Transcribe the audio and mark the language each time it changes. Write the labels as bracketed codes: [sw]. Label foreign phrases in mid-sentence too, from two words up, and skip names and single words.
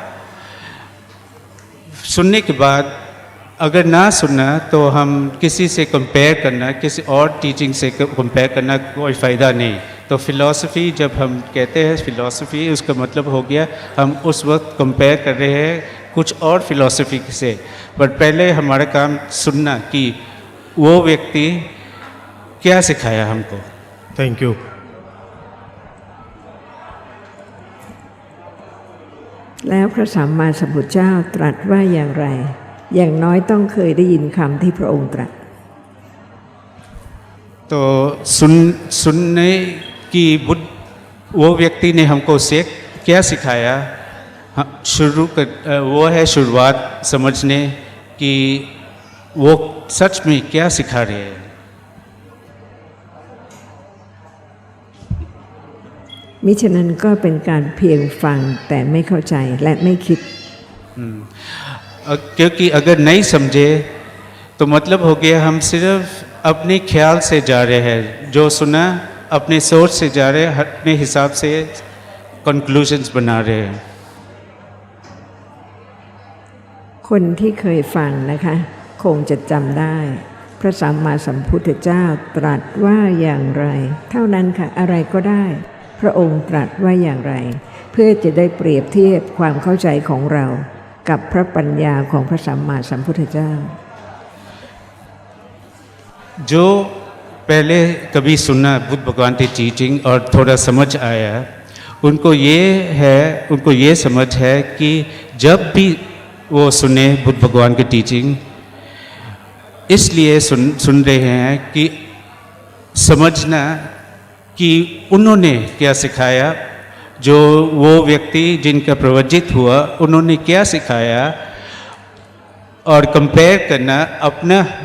[hi] सुनने के बाद अगर ना सुना तो हम किसी से कंपेयर करना, किसी और टीचिंग से कंपेयर करना कोई फ़ायदा नहीं। तो फिलॉसफी जब हम कहते हैं फिलॉसफी, उसका मतलब हो गया हम उस वक्त कंपेयर कर रहे हैं कुछ और फिलॉसफी से, पर पहले हमारा काम सुनना कि वो व्यक्ति क्या सिखाया हमको। [en] Thank you. [th] แล้วพระสัมมาสัมพุทธเจ้าตรัสว่าอย่างไร อย่างน้อยต้องเคยได้ยินคำที่พระองค์ตรัส [hi] तो सुनने की बुद्ध वो व्यक्ति ने हमको से क्या सिखाया, वो है शुरुआत समझने कि वो सच में क्या सिखा रहे हैं। [th] มิฉะนั้นก็เป็นการเพียงฟังแต่ไม่เข้าใจและไม่คิด [hi] क्योंकि अगर नहीं समझे तो मतलब हो गया हम सिर्फ अपने ख्याल से जा रहे हैं, जो सुना अपने सोच से जा रहे हैं, अपने हिसाब से कंक्लूजन्स बना रहे हैं। [th] คนที่เคยฟังนะคะคงจะจำได้ พระสัมมาสัมพุทธเจ้าตรัสว่าอย่างไร เท่านั้นค่ะอะไรก็ได้ พระองค์ตรัสว่าอย่างไร เพื่อจะได้เปรียบเทียบความเข้าใจของเรากับพระปัญญาของพระสัมมาสัมพุทธเจ้า [hi] जो पहले कभी सुना बुद्ध भगवान की टीचिंग और थोड़ा समझ आया, उनको ये समझ है कि जब भी वो सुने बुद्ध भगवान की टीचिंग इसलिए सुन रहे हैं कि समझना कि उन्होंने क्या सिखाया, जो वो व्यक्ति जिनका प्रवचित हुआ उन्होंने क्या सिखाया, और कंपेयर करना अपना